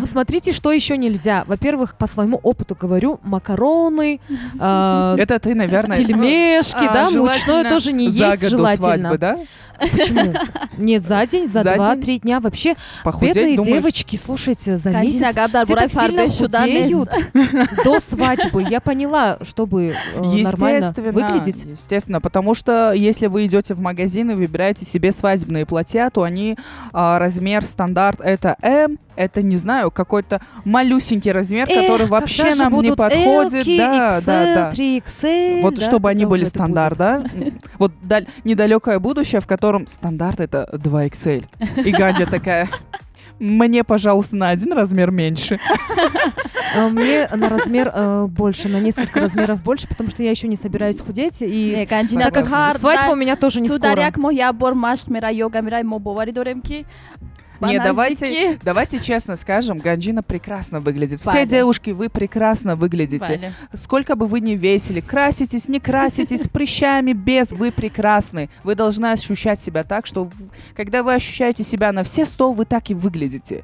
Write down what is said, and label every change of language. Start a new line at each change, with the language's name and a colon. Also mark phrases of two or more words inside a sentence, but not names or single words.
Russian: Смотрите, что еще нельзя. Во-первых, по своему опыту говорю, макароны, Это ты, наверное, пельмешки, да, желательно мучное тоже не за есть год до желательно. свадьбы, да? Почему? Нет, за день, за За 2-3 дня. Вообще, Похудеть, бедные думаешь? девочки, слушайте, за Ганджина месяц
Tajik: гап дар
Russian: все
Tajik: бораи
Russian: так сильно
Tajik: фардош шудан
Russian: худеют до свадьбы. Я поняла, чтобы нормально выглядеть. Естественно, потому что если вы идете в магазин и выбираете себе свадебные платья, то они размер стандарт это М, это, не знаю, какой-то малюсенький размер, который вообще когда же нам не будут подходит. L-ки, Да, XL, да, да. 3XL, Вот да, чтобы они когда были уже это стандарт, да? Вот недалекое будущее, в котором стандарт это 2XL. И Ганджа такая: мне, пожалуйста, на 1 размер меньше. Мне на размер больше, на несколько размеров больше, потому что я еще не собираюсь худеть. И Ганджина так как Согласна. свадьба у меня тоже не
Tajik: ту дар
Russian: скоро.
Tajik: як моҳ як бор машқ мера йога мера мо боварӣ дорем ки ба
Russian: Не,
Tajik: наздикӣ-
Russian: давайте честно скажем, Ганджина прекрасно выглядит. Все Валя. девушки, вы прекрасно выглядите. Валя. Сколько бы вы ни весили, краситесь, не краситесь, с прыщами, без, вы прекрасны. Вы должны ощущать себя так, что когда вы ощущаете себя на все 100, вы так и выглядите.